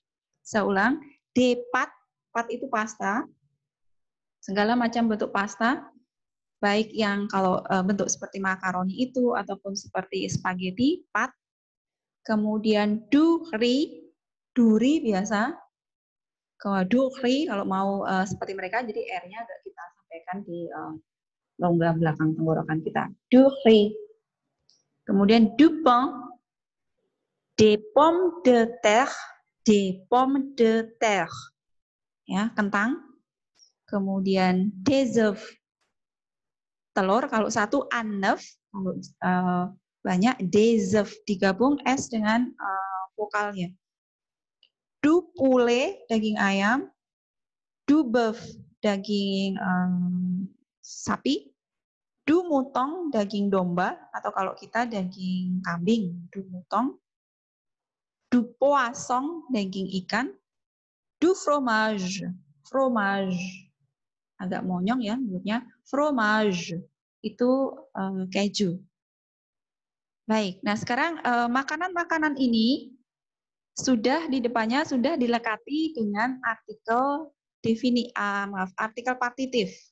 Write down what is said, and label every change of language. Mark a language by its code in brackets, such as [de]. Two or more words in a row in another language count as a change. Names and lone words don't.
[id] Saya ulang, [fr] des pâtes, [id] pâtes itu pasta, segala macam bentuk pasta, baik yang kalau bentuk seperti makaroni itu, ataupun seperti spaghetti, pâtes, kemudian [fr] du riz, [id] duri biasa, [fr] du riz [id] kalau mau seperti mereka, jadi R-nya agak kita sampaikan di longga belakang tenggorokan kita. [fr] Du riz. Kemudian du pain, des pommes de terre, des pommes de terre. [id] Ya, kentang. Kemudian [fr] des œufs, [id] telur. Kalau satu [fr] un œuf, [id] kalau banyak [fr] des œufs, [id] digabung S dengan vokalnya. [fr] Du poulet, [id] daging ayam. [fr] Du bœuf, [id] daging sapi. [fr] Du mouton, [id] daging domba, atau kalau kita daging kambing, [fr] du mouton. Du poisson, [id] daging ikan. [fr] Du fromage, fromage, [id] agak monyong ya menurutnya, fromage, itu keju. Baik, nah sekarang makanan-makanan ini sudah di depannya sudah dilekati dengan artikel artikel partitif.